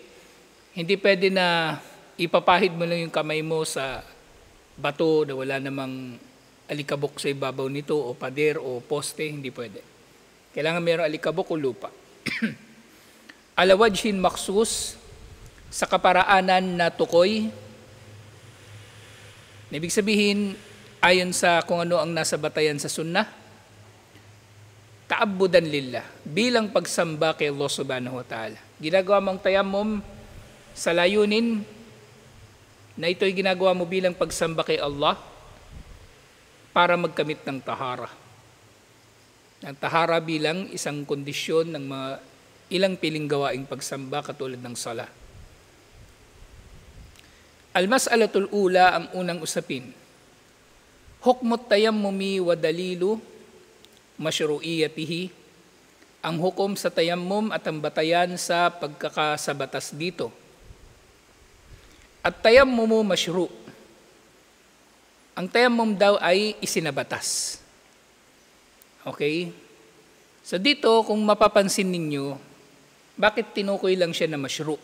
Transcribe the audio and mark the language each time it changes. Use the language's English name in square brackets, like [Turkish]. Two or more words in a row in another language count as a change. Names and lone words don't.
[Filipino] Hindi pwede na ipapahid mo lang yung kamay mo sa bato na wala namang alikabok sa ibabaw nito o pader o poste, hindi pwede. Kailangan mayroong alikabok o lupa. [Arabic] على وجه مخصوص, [Filipino] sa kaparaanan na tukoy. Ibig sabihin, ayon sa kung ano ang nasa batayan sa sunnah, [Arabic] تعبدا لله, [Filipino] bilang pagsamba kay Allah [Arabic] سبحانه وتعالى. [Filipino] Ginagawa mong tayammum sa layunin na ito'y ginagawa mo bilang pagsamba kay Allah para magkamit ng tahara. Ang tahara bilang isang kondisyon ng mga ilang piling gawaing pagsamba katulad ng sala. [Arabic] المسألة الأولى, [Filipino] ang unang usapin. [Arabic] حكم التيمم ودليل مشروعيته, [Filipino] ang hukom sa tayammum at ang batayan sa pagkakasabatas dito. [Arabic] التيمم مشروع'. [Filipino] Ang tayammum daw ay isinabatas. Okay? So dito, kung mapapansin ninyo, bakit tinukoy lang siya na masyru'?